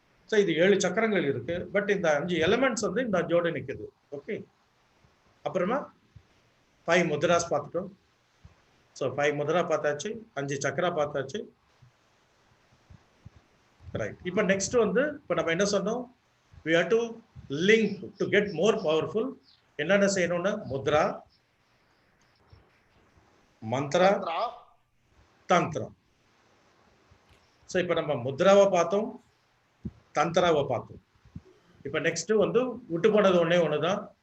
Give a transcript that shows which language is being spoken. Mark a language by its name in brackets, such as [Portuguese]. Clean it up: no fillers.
[Tamil] So இது 7 சக்கரங்கள் இருக்கு. பட் இந்த 5 எலிமெண்ட்ஸ் வந்து இந்த 5ஓட நிக்குது. ஓகே. அப்புறமா 5 முத்ராஸ் பார்த்துட்டோம். ஸோ 5 முத்ரா பார்த்தாச்சு, 5 சக்கரா பார்த்தாச்சு. ரைட். இப்போ நெக்ஸ்ட் வந்து இப்போ நம்ம என்ன சொன்னோம்? [English] we have to link to get more powerful. [Tamil] என்னென்ன செய்யணும்னா முத்ரா, மந்த்ரா, தந்திரம். ஸோ இப்போ நம்ம முத்ராவை பார்த்தோம், தந்திராவை பார்த்தோம். இப்போ நெக்ஸ்ட் வந்து விட்டு போனது ஒண்ணுதான்.